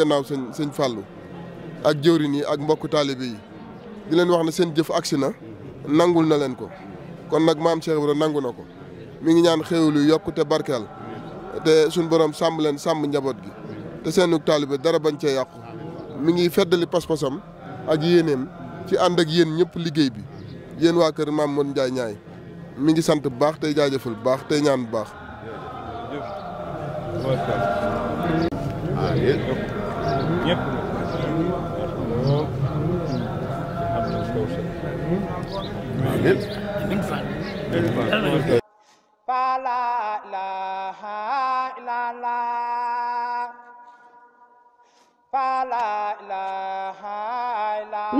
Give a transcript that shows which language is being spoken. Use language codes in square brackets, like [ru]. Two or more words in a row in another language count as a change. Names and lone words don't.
[wo] gannaaw sëñ Fallou ak jëwriñ yi ak mbokku taalibe yi di leen wax ne seen jëf agsi na nangul na leen ko kon nag maam Cheikh Ibra nangu na ko mi ngi ñaan xéewlu yokku te barkeel te suñ borom sàmm leen sàmm njaboot gi te seenug taalibe dara bañ cee yàqu mi ngi feddali pas-pasam ak yéeneem ci ànd ak yéen ñëpp liggéey bi yéen waa kër maam Mon Ndiaye ñaay mi ngi sant bu baax tey jaajëfal bu baax tey ñaan bu baax. [ar] فلا إله إلا الله فلا إله إلا الله